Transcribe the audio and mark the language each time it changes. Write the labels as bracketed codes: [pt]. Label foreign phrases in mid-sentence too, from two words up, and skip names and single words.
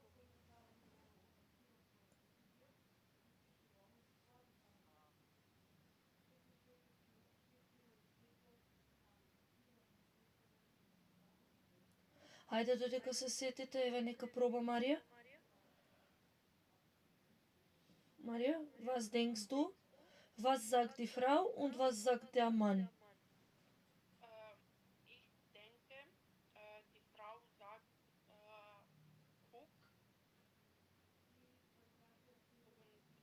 [mk] Хајде додека се сетите, еве нека проба Марија. Марија, [de] was denkst du? Was sagt die Frau und was sagt der Mann? Ich denke, die Frau sagt guck und